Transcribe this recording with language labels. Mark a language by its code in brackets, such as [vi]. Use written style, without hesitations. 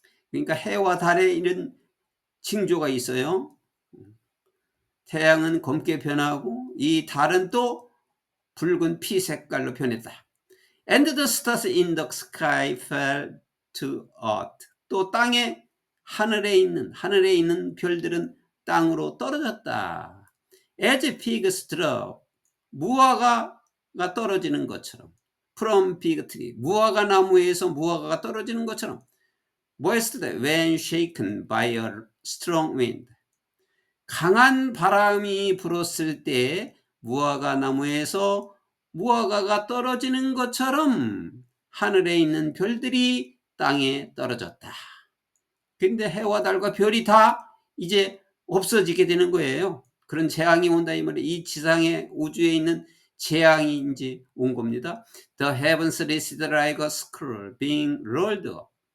[ko] 그러니까 해와 달에 이런 징조가 있어요. 태양은 검게 변하고 이 달은 또 붉은 피 색깔로 변했다. [en] And the stars in the sky fell to earth. [ko] 또 땅에 하늘에 있는 별들은 땅으로 떨어졌다. [en] As pigs drop. [ko] 무화과가 떨어지는 것처럼. [en] From fig tree. [ko] 무화과 나무에서 무화과가 떨어지는 것처럼. 뭐 했을 때? [en] When shaken by a strong wind. [ko] 강한 바람이 불었을 때 무화과 나무에서 무화과가 떨어지는 것처럼 하늘에 있는 별들이 땅에 떨어졌다. 근데 해와 달과 별이 다 이제 없어지게 되는 거예요. 그런 재앙이 온다 이 말이에요. 이 지상의 우주에 있는 재앙이 이제 온 겁니다. [en] The heavens receded like a scroll being rolled up.